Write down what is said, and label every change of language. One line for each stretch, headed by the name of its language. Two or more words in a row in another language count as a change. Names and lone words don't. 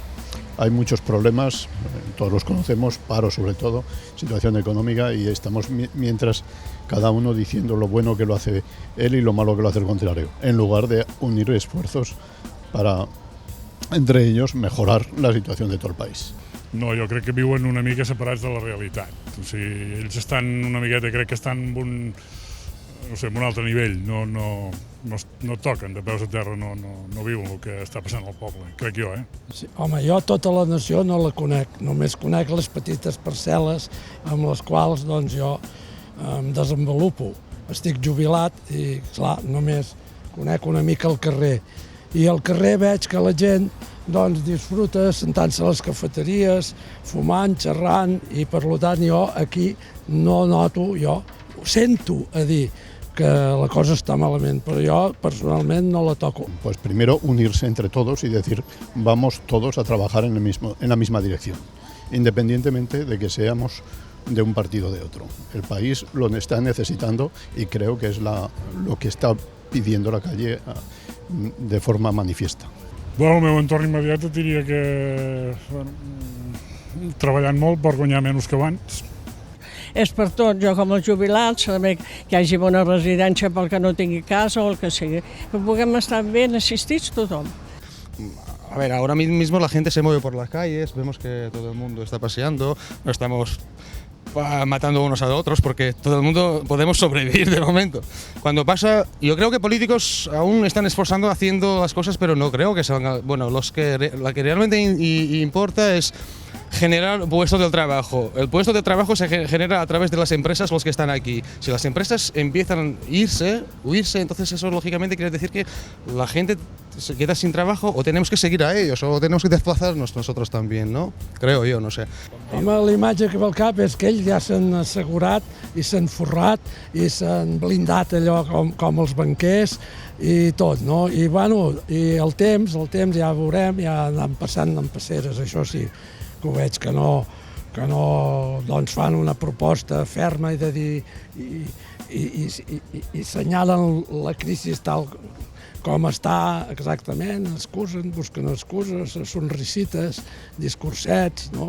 Spanish: Hay muchos problemas, todos los conocemos, paro sobre todo, situación económica, y estamos mientras cada uno diciendo lo bueno que lo hace él y lo malo que lo hace el contrario, en lugar de unir esfuerzos para, entre ellos, mejorar la
Catalan: situació de tot el país. No, jo crec que viuen una mica separats de la realitat. O sigui, ells estan una miqueta, crec que estan en un altre nivell, no toquen de peus a terra, no viuen el que està passant al poble, crec jo, Sí, home, jo tota la nació no la conec, només conec les petites parcel·les amb les quals doncs, jo em desenvolupo. Estic jubilat i, clar, només conec una mica el carrer. I al carrer veig que la gent doncs, disfruta sentant-se a les cafeteries, fumant, xerrant, i per tant jo aquí no noto, jo sento a dir que la cosa está malament,
Spanish: pero yo personalmente no la toco. Pues primero unirse entre todos y decir, vamos todos a trabajar en la misma dirección, independientemente de que seamos de un partido o de otro. El país lo está necesitando y creo que es lo que está pidiendo la calle de forma manifiesta.
Catalan: Bueno, el meu entorn immediat et diria que treballant molt per guanyar menys que abans. És per tot, jo com els jubilats, també que hi hagi bona residència pel que no tingui casa o el que sigui, que puguem estar ben assistits tothom.
Spanish: A ver, ahora mismo la gente se mueve por las calles, vemos que todo el mundo está paseando, no estamos matando unos a otros porque todo el mundo podemos sobrevivir de momento. Cuando pasa, yo creo que políticos aún están esforzando haciendo las cosas, pero no creo que sean, bueno, lo que realmente importa es generar puestos de trabajo. El puesto de trabajo se genera a través de las empresas, los que están aquí. Si las empresas empiezan a huirse, entonces eso lógicamente quiere decir que la gente se queda sin trabajo o tenemos que seguir a ellos o tenemos que desplazarnos nosotros también, ¿no? Creo yo, no sé.
Catalan: Home, la imatge que ve al cap és que ells ja s'han assegurat i s'han forrat i s'han blindat allò com els banquers i tot, no? I, bueno, i el temps ja veurem, ja anant passant en passeres, això sí, que ho veig que no doncs fan una proposta ferma i de dir i senyalen la crisi tal com està exactament, busquen excuses, sonrisites, discursets, no?